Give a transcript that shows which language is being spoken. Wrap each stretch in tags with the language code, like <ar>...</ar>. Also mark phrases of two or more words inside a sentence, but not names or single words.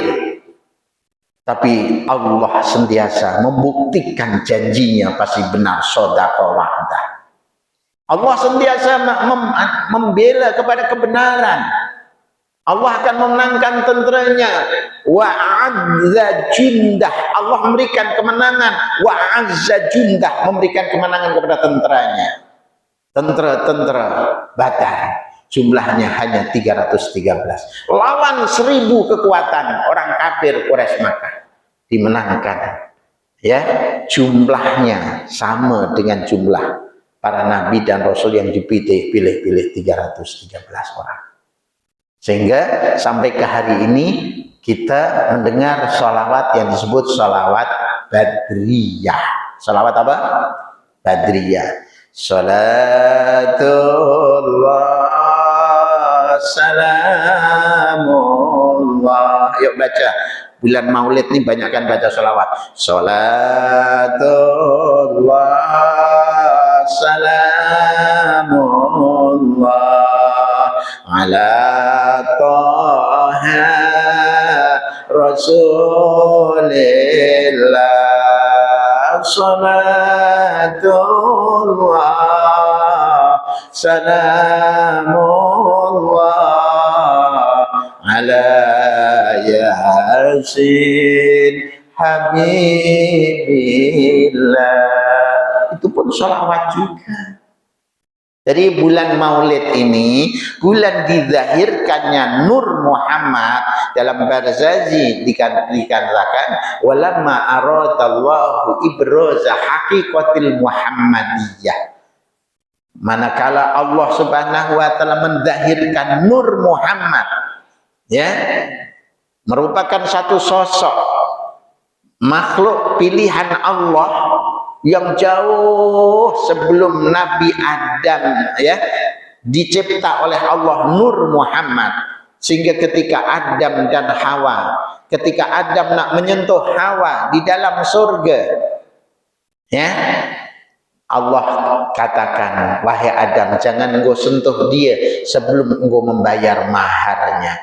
<ms>Tapi Allah senantiasa membuktikan janjinya pasti benar,</ms> <ar>صدق وعده.</ar> <ms>Allah senantiasa membela kepada kebenaran. Allah akan memenangkan tenteranya.</ms> <ar>وأعز جنده,</ar> <ms>Allah memberikan kemenangan.</ms> <ar>وأعز جنده,</ar> <ms>memberikan kemenangan kepada tenteranya. Tentera Badar jumlahnya hanya 313. Lawan 1.000 kekuatan orang kafir Quraisy Makkah, dimenangkan. Ya, jumlahnya sama dengan jumlah para nabi dan rasul yang dipilih 313 orang. Sehingga sampai ke hari ini kita mendengar sholawat yang disebut sholawat Badriyah. Sholawat apa? Badriyah.</ms> <ar>صلاة الله سلام الله.</ar> <ms>Yuk baca. Bulan Maulid ini banyakkan baca sholawat.</ms> <ar>صلاة الله سلام الله على طه رسول الله. صلاة الله سلام الله على يس حبيب الله.</ar> <ms>Itu pun sholawat juga. Jadi bulan Maulid ini bulan dizahirkannya Nur Muhammad. Dalam Barzazi dikatakan</ms> <ar>ولما أراد الله إبراز الحقيقة المحمدية.</ar> <ms>Manakala Allah</ms> <ar>سبحانه وتعالى</ar> <ms>menzahirkan Nur Muhammad, ya, merupakan satu sosok makhluk pilihan Allah yang jauh sebelum Nabi Adam, ya, dicipta oleh Allah Nur Muhammad, sehingga ketika Adam dan Hawa, ketika Adam nak menyentuh Hawa di dalam surga, ya, Allah katakan, wahai Adam, jangan engkau sentuh dia sebelum engkau membayar maharnya.</ms>